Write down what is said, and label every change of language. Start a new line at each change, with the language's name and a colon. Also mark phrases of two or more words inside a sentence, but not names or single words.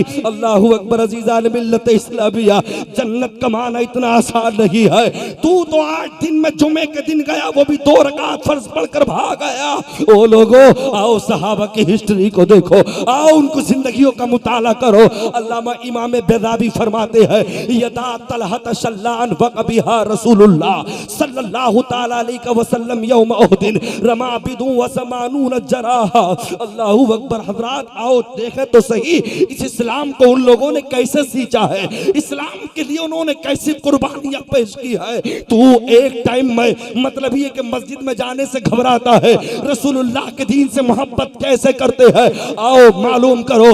Arabic: الله أكبر,
Urdu: عزیزان ملت اسلامیہ، جنت کمانا اتنا آسان نہیں ہے. تو تو 8 دن میں جمعے کے دن گیا، وہ بھی 2 رکعت فرض پڑھ کر بھاگ آیا. او لوگو، آؤ صحابہ کی ہسٹری کو دیکھو، آؤ ان کو زندگیوں کا مطالعہ کرو. علامہ امام بیضاوی فرماتے ہیں,
Arabic: يدا طلحة شلاء وقى بها رسول الله صلى الله تعالى عليه وسلم يوم أحد رما بضع وثمانون جراحة. الله أكبر.
Urdu: حضرات آؤ دیکھیں تو سہی، اس اسلام کو ان لوگوں نے کیسے سینچا ہے، اسلام کے لیے انہوں نے کیسی قربانیاں پیش کی ہے. تو ایک ٹائم میں مطلب یہ کہ مسجد میں جانے سے گھبراتا ہے، رسول اللہ کے دین سے محبت کیسے کرتے ہیں، آؤ معلوم کرو.